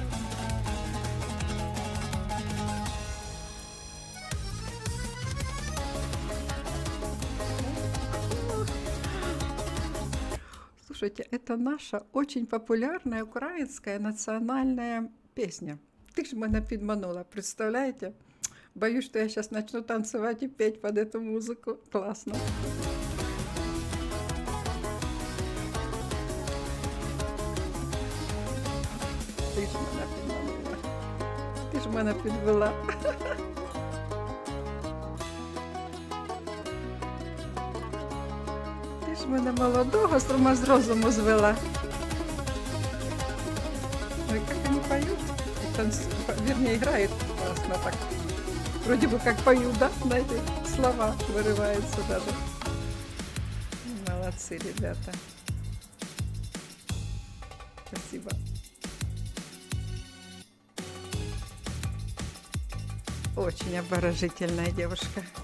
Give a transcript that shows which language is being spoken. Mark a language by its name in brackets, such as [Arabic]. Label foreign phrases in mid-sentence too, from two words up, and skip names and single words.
[Russian] Слушайте, это наша очень популярная украинская национальная песня. Ты ж меня підманула, представляете? Боюсь, что я сейчас начну танцевать и петь под эту музыку. Классно. [Ukrainian] Ти ж мене підманула. Ти ж мене підвела. Ти ж мене молодого з розуму звела. [Russian] Ой, как они поют. Вернее, играют классно так. Вроде бы как поют, да? Знаете, слова вырываются даже. Молодцы, ребята. Спасибо. Очень обворожительная девушка.